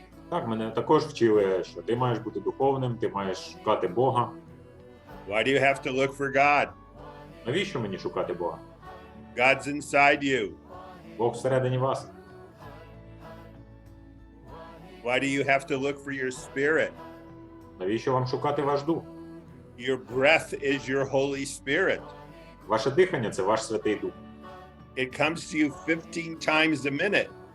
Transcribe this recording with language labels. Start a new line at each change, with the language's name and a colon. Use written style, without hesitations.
Ukrainian: Так, мене також вчили, що ти маєш бути духовним, ти маєш шукати Бога.
English: Why do you have to look for God?
Ukrainian: Навіщо мені шукати Бога?
English: God's inside you.
Ukrainian: Бог всередині вас.
English: Why do you have to look for your spirit?
Ukrainian: Навіщо вам шукати ваш дух?
English: Your breath is your Holy Spirit.
Ukrainian: Ваше дихання – це ваш Святий Дух.
English: it comes to you 15 times a minute.